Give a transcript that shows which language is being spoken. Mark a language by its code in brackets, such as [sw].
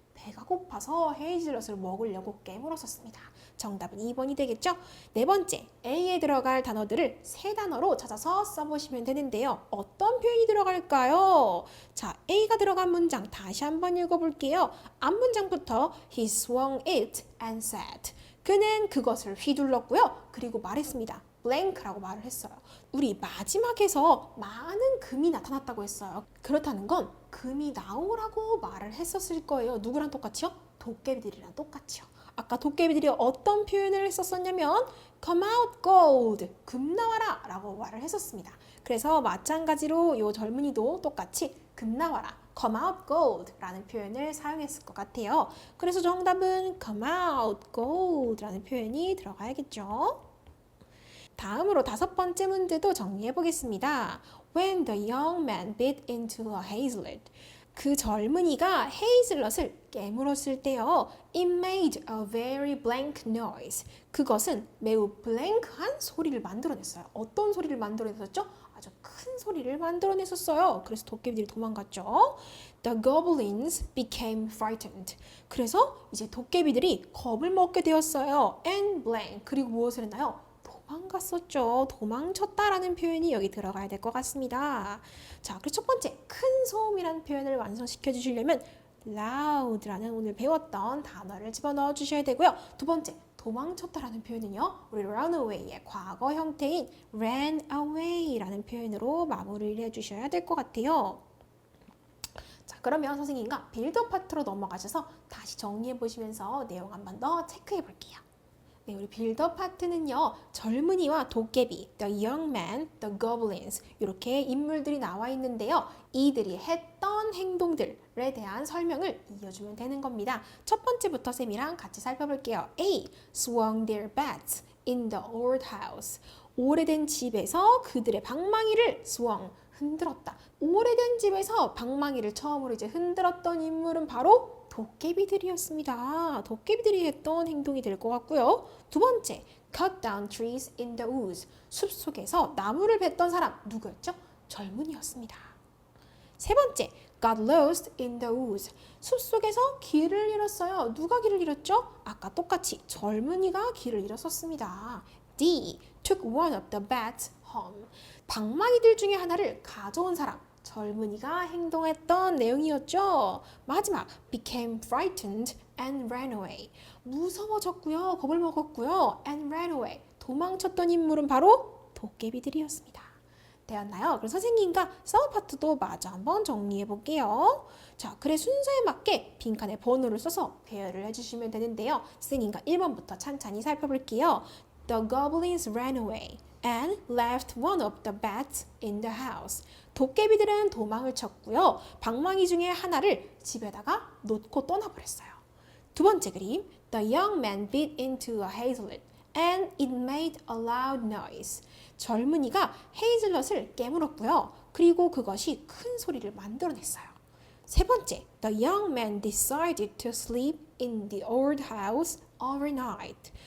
[ko] 배가 고파서 헤이즐넛을 먹으려고 깨물었었습니다. 정답은 2번이 되겠죠? 네 번째, A에 들어갈 단어들을 세 단어로 찾아서 써보시면 되는데요. 어떤 표현이 들어갈까요? 자, A가 들어간 문장 다시 한번 읽어볼게요. [en] 앞문장부터 He swung it and said. [ko] 그는 그것을 휘둘렀고요. 그리고 말했습니다. blank라고 말을 했어요. 우리 마지막에서 많은 금이 나타났다고 했어요. 그렇다는 건 금이 나오라고 말을 했었을 거예요. 누구랑 똑같이요? 도깨비들이랑 똑같이요. 아까 도깨비들이 어떤 표현을 했었냐면 [en] come out gold, [ko] 금 나와라 라고 말을 했었습니다. 그래서 마찬가지로 이 젊은이도 똑같이 금 나와라, [en] come out gold [ko] 라는 표현을 사용했을 것 같아요. 그래서 정답은 [en] come out gold [ko] 라는 표현이 들어가야겠죠. 다음으로 다섯 번째 문제도 정리해 보겠습니다. [en] When the young man bit into a hazelnut. [ko] 그 젊은이가 헤이즐넛을 깨물었을 때요. [en] It made a very blank noise. [ko] 그것은 매우 blank한 소리를 만들어냈어요. 어떤 소리를 만들어냈었죠? 아주 큰 소리를 만들어냈었어요. 그래서 도깨비들이 도망갔죠. [en] The goblins became frightened. [ko] 그래서 이제 도깨비들이 겁을 먹게 되었어요. And blank. 그리고 무엇을 했나요? 도망갔었죠. 도망쳤다라는 표현이 여기 들어가야 될 것 같습니다. 자, 그리고 첫 번째, 큰 소음이라는 표현을 완성시켜 주시려면 loud라는 오늘 배웠던 단어를 집어넣어 주셔야 되고요. 두 번째, 도망쳤다라는 표현은요. 우리 run away의 과거 형태인 ran away라는 표현으로 마무리를 해주셔야 될 것 같아요. 자, 그러면 선생님과 빌드업 파트로 넘어가셔서 다시 다시 정리해 보시면서 내용 한 번 더 체크해 볼게요. 네, 우리 빌더 파트는요. 젊은이와 도깨비, [en] the young man, the goblins [ko] 이렇게 인물들이 나와 있는데요. 이들이 했던 행동들에 대한 설명을 이어주면 되는 겁니다. 첫 번째부터 쌤이랑 같이 살펴볼게요. A. [en] Swung their bats in the old house. [ko] 오래된 집에서 그들의 방망이를 swung, 흔들었다. 오래된 집에서 방망이를 처음으로 이제 흔들었던 인물은 바로 도깨비들이었습니다. 도깨비들이 했던 행동이 될 것 같고요. 두 번째, [en] cut down trees in the woods. [ko] 숲속에서 나무를 뱄던 사람 누구였죠? 젊은이였습니다. 세 번째, [en] got lost in the woods. [ko] 숲속에서 길을 잃었어요. 누가 길을 잃었죠? 아까 똑같이 젊은이가 길을 잃었었습니다. D. [en] took one of the bats home. [ko] 방망이들 중에 하나를 가져온 사람. 젊은이가 행동했던 내용이었죠. [en] 마지막, became frightened and ran away. [ko] 무서워졌고요. 겁을 먹었고요. [en] and ran away. [ko] 도망쳤던 인물은 바로 도깨비들이었습니다. 되었나요? 그럼 선생님과 서브 파트도 마저 한번 정리해 볼게요. 자, 글의 순서에 맞게 빈칸에 번호를 써서 배열을 해주시면 되는데요. 선생님과 1번부터 찬찬히 살펴볼게요. [en] The goblins ran away and left one of the bats in the house. [ko] 도깨비들은 도망을 쳤고요. 방망이 중에 하나를 집에다가 놓고 떠나버렸어요. 두 번째 그림, [en] The young man bit into a hazelnut and it made a loud noise. [ko] 젊은이가 헤이즐넛을 깨물었고요. 그리고 그것이 큰 소리를 만들어냈어요. 세 번째, [en] The young man decided to sleep in the old house overnight.